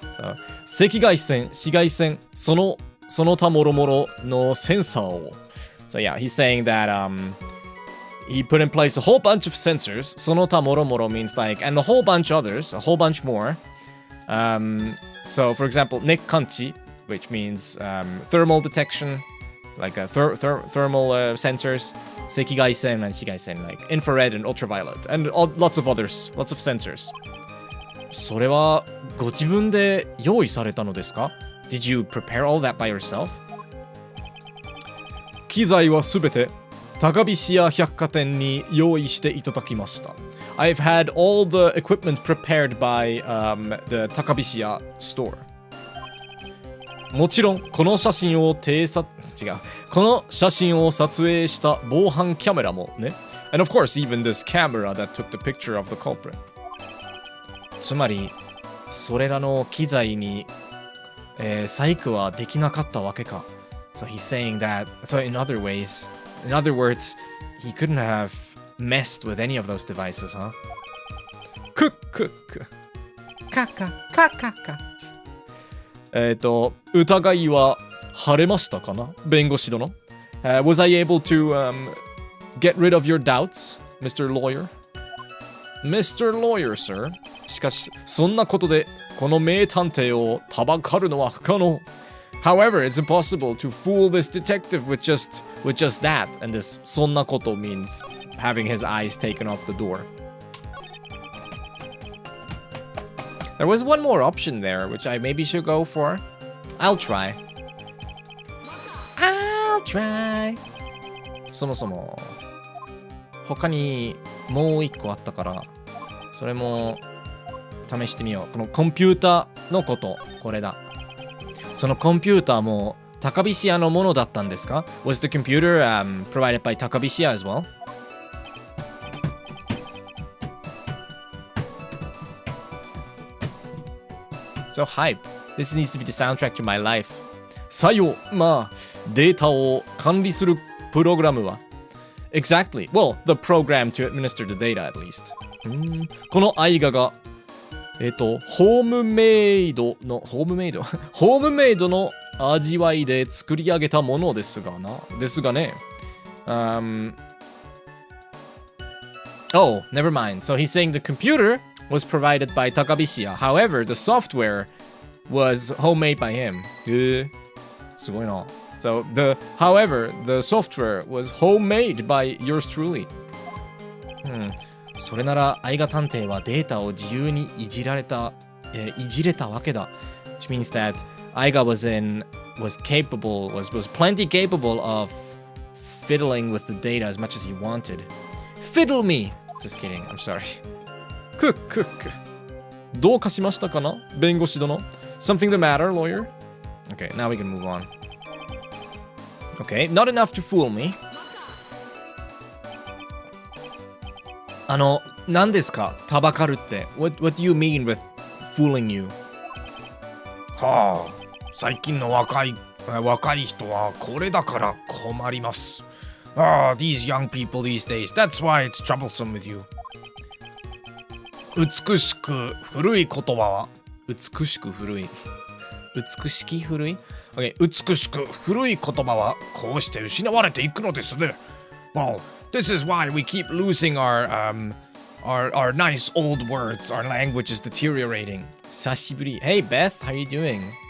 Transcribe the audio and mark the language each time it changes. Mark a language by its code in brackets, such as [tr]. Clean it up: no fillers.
[ja] So, 赤外線、紫外線、その他もろもろのセンサーを。 [en] So yeah, he's saying that he put in place a whole bunch of sensors. [ja] その他もろもろ [en] means like, and a whole bunch others, a whole bunch more. So, for example, nekkanchi, which means thermal detection, like thermal sensors, sekigaisen and shigaisen, like infrared and ultraviolet, and lots of others, lots of sensors. [ja] それはご自分で用意されたのですか? [en] Did you prepare all that by yourself? [ja] 機材はすべて高菱屋百貨店に用意していただきました。 [en] I've had all the equipment prepared by the 高菱屋 store. [ja] もちろんこの写真をこの写真を撮影した防犯キャメラもね。 [en] And of course, even this camera that took the picture of the culprit. [ja] つまり、それらの機材に、細工はできなかったわけか。 [en] So he's saying that, so in other words, he couldn't have messed with any of those devices, huh? クックック。カカカカカ。 [ja] 疑いは晴れましたかな弁護士殿。 [en] Was I able to get rid of your doubts, Mr. Lawyer? Mr. Lawyer, sir. [ja] しかし、そんなことでこの名探偵をたばかるのは不可能。 [en] However, it's impossible to fool this detective with just that. And this [ja] そんなこと [en] means having his eyes taken off the door. There was one more option there, which I maybe should go for. I'll try. [ja] そもそも他にもう一個あったからそれも試してみよう。このコンピューターのことこれだ。そのコンピューターも高菱屋のものだったんですか? [en] Was the computer provided by 高菱屋 as well? So hype. This needs to be the soundtrack to my life. [ja] さよ、まあ、データを管理するプログラムは [en] Exactly. Well, the program to administer the data at least. [ja] この絵画がホームメイドの味わいで作り上げたものですがね。 [en] Oh, never mind. So he's saying the computer was provided by Takabishiya. However, the software was homemade by him. [ja] すごいな。 [en] So however, the software was homemade by yours truly. [ja] それなら愛画探偵はデータを自由にいじれたわけだ。 [en] Which means that Aiga was plenty capable of fiddling with the data as much as he wanted. Fiddle me! Just kidding, I'm sorry. クックック。 [ja] どうかしましたかな弁護士殿。 [en] Something the matter, lawyer? Okay, now we can move on. Okay, not enough to fool me. [ja] 何ですかタバカルって。 [en] What do you mean with fooling you? [ja] はあ、最近の若い人はこれだから困ります。 [en] These young people these days, that's why it's troublesome with you. [ja] 美しく古い言葉は美しく古い Okay, 美しく古い言葉はこうして失われていくのですね。 [en] Well, this is why we keep losing our nice old words. Our language is deteriorating. [ja] 久しぶり [en] Hey Beth, how are you doing?